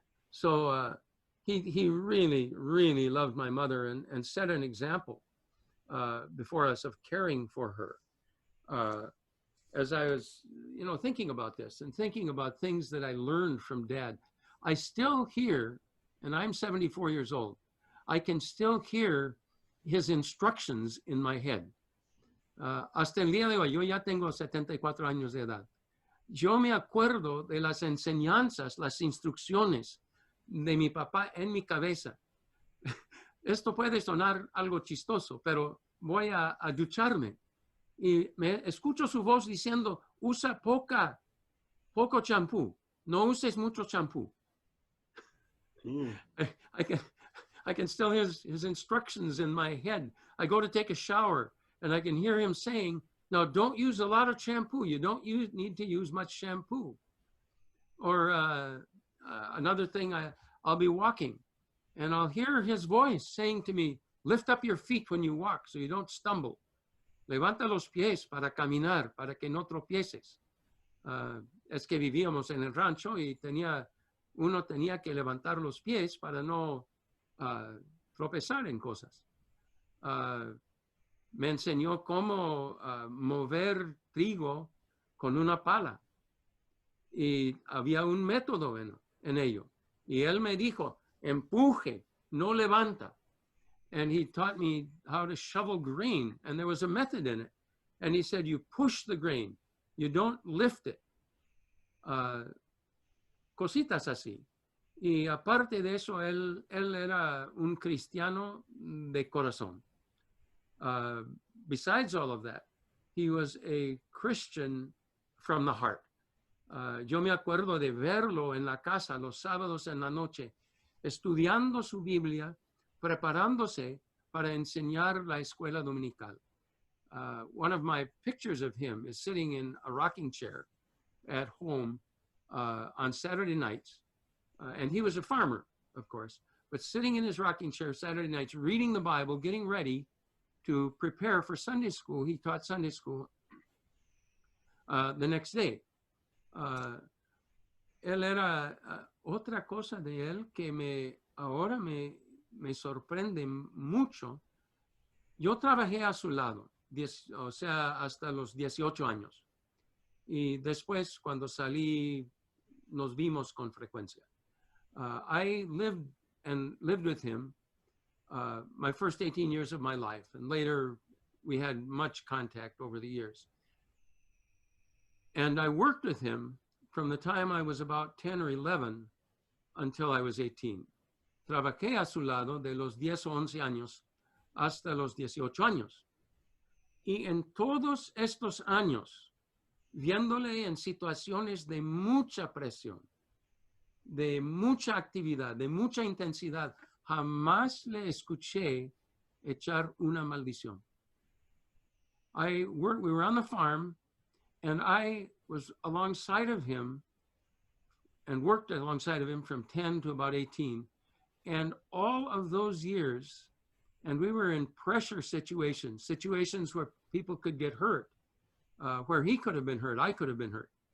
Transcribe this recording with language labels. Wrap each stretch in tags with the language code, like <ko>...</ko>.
<en>So he really, really loved my mother and set an example before us of caring for her. As I was, thinking about this and thinking about things that I learned from Dad, I still hear, and I'm 74 years old, I can still hear his instructions in my head.</en> <es>Hasta el día de hoy, yo ya tengo 74 años de edad. Yo me acuerdo de las enseñanzas, las instrucciones de mi papá en mi cabeza. Esto puede sonar algo chistoso, pero voy a ducharme y me escucho su voz diciendo, usa poco champú, no uses mucho champú.</es> <en>I can still hear his instructions in my head. I go to take a shower and I can hear him saying, now don't use a lot of shampoo. You don't need to use much shampoo. Or another thing, I'll be walking and I'll hear his voice saying to me, lift up your feet when you walk so you don't stumble.</en> <es>Levanta los pies para caminar, para que no tropieces. Es que vivíamos en el rancho y uno tenía que levantar los pies para no tropezar en cosas. Me enseñó cómo mover trigo con una pala. Y había un método en ello. Y él me dijo, empuje, no levanta.</es> <en>And he taught me how to shovel grain. And there was a method in it. And he said, you push the grain. You don't lift it.</en> <es>Cositas así. Y aparte de eso, él era un cristiano de corazón.</es> <en>Besides all of that, he was a Christian from the heart.</en> <es>Yo me acuerdo de verlo en la casa los sábados en la noche, estudiando su Biblia, preparándose para enseñar la escuela dominical.</es> <en>One of my pictures of him is sitting in a rocking chair at home on Saturday nights. And he was a farmer, of course, but sitting in his rocking chair Saturday nights, reading the Bible, getting ready to prepare for Sunday school. He taught Sunday school the next day.</en> <es>Él era otra cosa de él que ahora me sorprende mucho. Yo trabajé a su lado, o sea, hasta los 18 años. Y después, cuando salí, nos vimos con frecuencia.</es> <en>I lived with him my first 18 years of my life, and later we had much contact over the years. And I worked with him from the time I was about 10 or 11 until I was 18.</en> <es>Trabajé a su lado de los 10 o 11 años hasta los 18 años. Y en todos estos años, viéndole en situaciones de mucha presión, de mucha actividad, de mucha intensidad, jamás le escuché echar una maldición.</es> <en>We were on the farm, and I was alongside of him and worked alongside of him from 10 to about 18. And all of those years, and we were in pressure situations where people could get hurt, where he could have been hurt, I could have been hurt.</en>